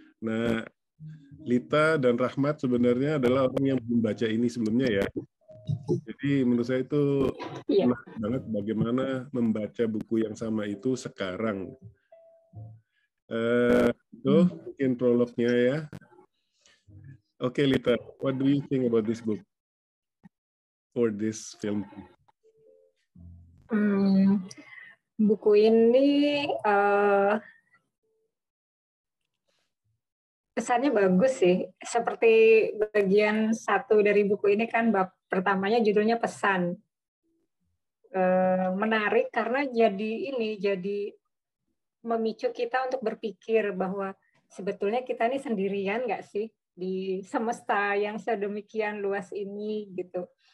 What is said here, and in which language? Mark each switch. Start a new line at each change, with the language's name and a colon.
Indonesian: Nah, Lita dan Rahmat sebenarnya adalah orang yang belum baca ini sebelumnya ya. Jadi menurut saya itu menarik banget bagaimana membaca buku yang sama itu sekarang. Itu mungkin prolognya ya.
English: Oke, Lita, what do you think about this book or this film?
Indonesian: Buku ini kesannya bagus sih. Seperti bagian satu dari buku ini kan bab pertamanya judulnya pesan. Menarik karena jadi memicu kita untuk berpikir bahwa sebetulnya kita ini sendirian nggak sih di semesta yang sedemikian luas ini gitu.